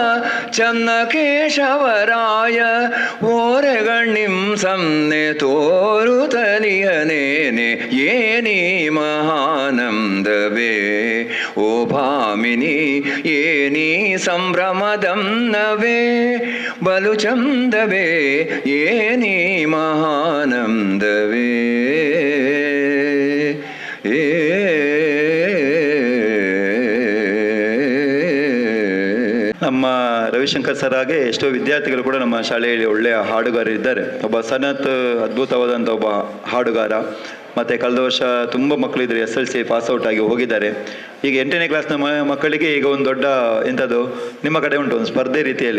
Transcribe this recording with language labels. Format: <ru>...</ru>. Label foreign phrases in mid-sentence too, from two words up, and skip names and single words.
<kn>ಚನ್ನಕೇಶವರಾಯ ಓರೆಗಣ್ಣಿಂ ಸಮ್ನೆ ತೋರುತ್ತಲಿಹನೇನೆ ಏನಿ ಮಹಾನಂದವೇ ಓ ಭಾಮಿನಿ ಏನಿ ಸಂಭ್ರಮದಂನವೇ ಬಲು ಚಂದವೇ ಏನಿ ಮಹಾನಂದವೇ ನಮ್ಮ ರವಿಶಂಕರ್ ಸರ್ ಹಾಗೆ ಎಷ್ಟೋ ವಿದ್ಯಾರ್ಥಿಗಳು ಕೂಡ ನಮ್ಮ ಶಾಲೆಯಲ್ಲಿ ಒಳ್ಳೆಯ ಹಾಡುಗಾರರಿದ್ದಾರೆ. ಒಬ್ಬ ಸನತ್ ಅದ್ಭುತವಾದಂಥ ಒಬ್ಬ ಹಾಡುಗಾರ. ಮತ್ತು ಕಳೆದ ವರ್ಷ ತುಂಬ ಮಕ್ಕಳಿದ್ರು SLC ಪಾಸ್ಔಟ್ ಆಗಿ ಹೋಗಿದ್ದಾರೆ. ಈಗ 8ನೇ ಕ್ಲಾಸ್ನ ಮಕ್ಕಳಿಗೆ ಈಗ ಒಂದು ದೊಡ್ಡ ಎಂಥದ್ದು ನಿಮ್ಮ ಕಡೆ ಉಂಟು ಒಂದು ಸ್ಪರ್ಧೆ ರೀತಿಯಲ್ಲಿ.</kn>